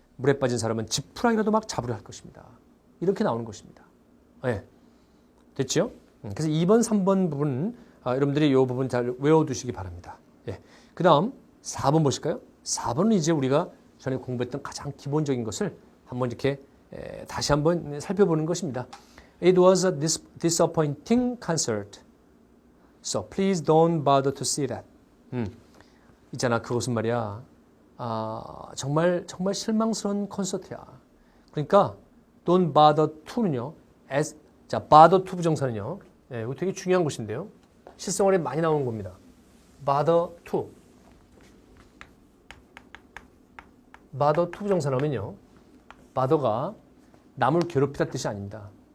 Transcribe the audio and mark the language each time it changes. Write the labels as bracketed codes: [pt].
[ko] 물에 빠진 사람은 지푸라기라도 막 잡으려 할 것입니다. 이렇게 나오는 것입니다. 예. 됐죠? 그래서 2번, 3번 부분은 여러분들이 이 부분 잘 외워두시기 바랍니다. 예. 그 다음 4번 보실까요? 4번은 이제 우리가 전에 공부했던 가장 기본적인 것을 한번 이렇게 다시 한번 살펴보는 것입니다. [en] It was a disappointing concert. So please don't bother to see that. [ko] 있잖아, 그것은 말이야. 정말 실망스러운 콘서트야. 그러니까 [en] don't bother to [ko] 는요. 자, [en] bother to [ko] 부정사는요. 이거 되게 중요한 것인데요. 실생활에 많이 나오는 겁니다. bother to. bother to 부정사 나오면요. bother가 남을 괴롭히다 뜻이 아닙니다.